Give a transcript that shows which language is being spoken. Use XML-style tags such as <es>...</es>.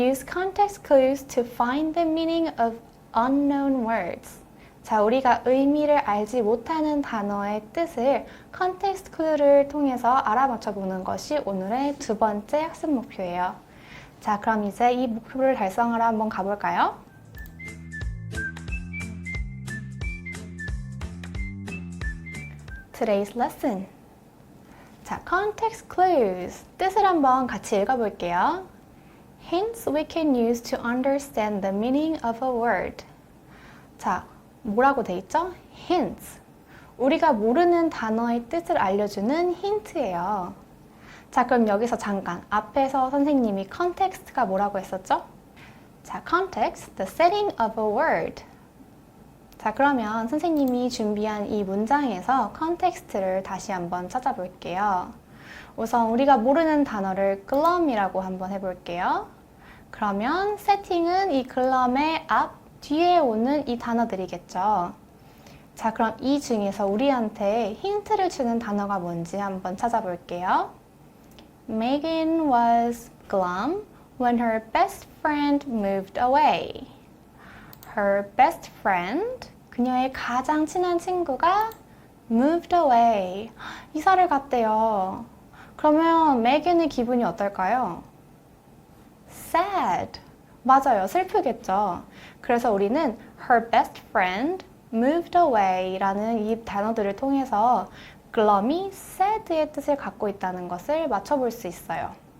<en>Use context clues to find the meaning of unknown words.</en> <ko>자, 우리가 의미를 알지 못하는 단어의 뜻을 context clue를 통해서 알아맞혀 보는 것이 오늘의 두 번째 학습 목표예요. 자, 그럼 이제 이 목표를 달성하러 한번 가볼까요?</ko> <en>Today's lesson. 자, context clues.</en> <ko>뜻을 한번 같이 읽어볼게요.</ko> <en>Hints we can use to understand the meaning of a word.</en> <ko>자, 뭐라고 돼 있죠? Hints. 우리가 모르는 단어의 뜻을 알려주는 힌트예요. 자, 그럼 여기서 잠깐 앞에서 선생님이 context가 뭐라고 했었죠?</ko> <en>자, context, the setting of a word.</en> <ko>자, 그러면 선생님이 준비한 이 문장에서 context를 다시 한번 찾아볼게요. 우선 우리가 모르는 단어를 glum이라고 한번 해볼게요. 그러면 세팅은 이 glum의 앞, 뒤에 오는 이 단어들이겠죠. 자, 그럼 이 중에서 우리한테 힌트를 주는 단어가 뭔지 한번 찾아볼게요.</ko> <en>Megan was glum when her best friend moved away. Her best friend,</en> <ko>그녀의 가장 친한 친구가</ko> <en>moved away,</en> <ko>이사를 갔대요. 그러면 메gan의 기분이 어떨까요? sad. 맞아요. 슬프겠죠. 그래서 우리는</ko> <en>her best friend moved away</en> <ko>라는 이 단어들을 통해서 glum이 sad의 뜻을 갖고 있다는 것을 맞춰볼 수 있어요.</ko>